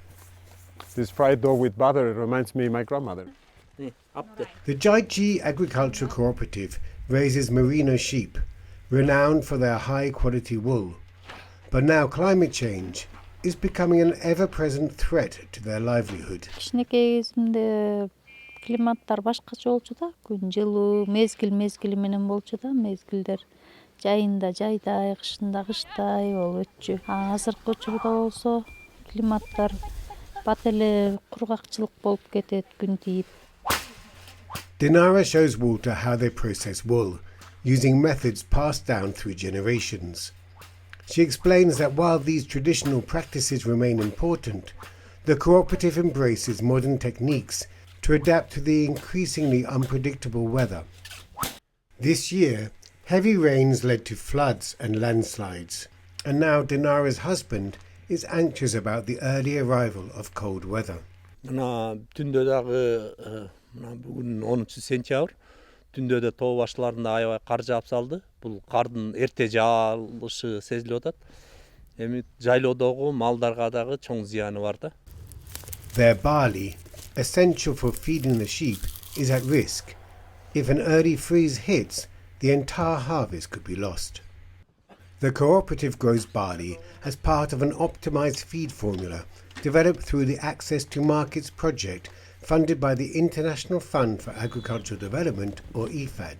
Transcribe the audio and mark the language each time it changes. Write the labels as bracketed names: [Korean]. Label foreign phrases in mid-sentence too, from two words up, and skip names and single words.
[English] This fried dough with butter reminds me of my grandmother. The Jaiji Agriculture Cooperative raises merino sheep, renowned for their high-quality wool. But now climate change is becoming an ever-present threat to their livelihood. [Kyrgyz] Климаттар башкача болчу да, күн жылуу, мезгил менен болчу да, мезгилдер жайында жайдай, кышында кыштай болуп өтчү. Азыркы учурда болсо климаттар бат эле кургакчылык болуп кетет, күн тийип. [English] Dinara shows Walter how they process wool, using methods passed down through generations. She explains that while these traditional practices remain important, the cooperative embraces modern techniques to adapt to the increasingly unpredictable weather. This year, heavy rains led to floods and landslides, and now Dinara's husband is anxious about the early arrival of cold weather. [Kyrgyz] Түндө дагы бүгүн 10 сентябрь түндө тоо башларында аябай кар жаап салды. Бул кардын эрте жаалышы сезилип атат. Эми жайлоодогу малдарга дагы чоң зыяны бар да. [English] Their barley, essential for feeding the sheep, is at risk. If an early freeze hits, the entire harvest could be lost. The cooperative grows barley as part of an optimized feed formula developed through the Access to Markets project funded by the International Fund for Agricultural Development, or IFAD.